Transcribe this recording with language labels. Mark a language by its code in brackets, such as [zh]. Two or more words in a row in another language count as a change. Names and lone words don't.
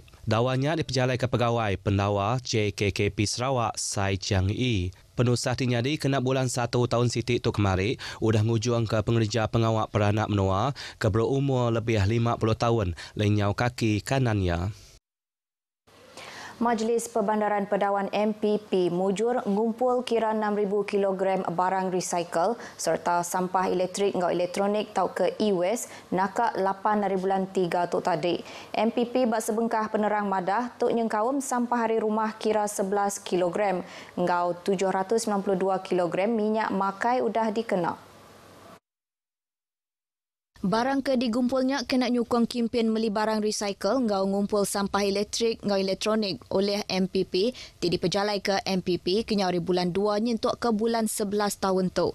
[iba] Dawanya diperjalai ke pegawai pendakwa JKKP Sarawak Sai Chiang Yi. Penusah dinyadi kena bulan 1 tahun Siti tu kemari udah ngujung ke pengerja pengawak beranak menua ke berumur lebih 50 tahun lenyau kaki kanannya. Majlis Perbandaran Pedawan MPP mujur ngumpul kira 6,000 kilogram barang recycle serta sampah elektrik dan elektronik tau ke e-waste nakak 8 hari bulan 3 tok tadi. MPP bak sebengkah penerang madah tok nyengkawum sampah hari rumah kira 11 kilogram ngau 792 kilogram minyak makai udah dikena. Barang ke digumpulnya kena nyukong kempen meli barang recycle ngau ngumpul sampah elektrik ngau elektronik oleh MPP ti diperjalai ke MPP kenyari bulan 2 nyentuk ke bulan 11 tahun tu.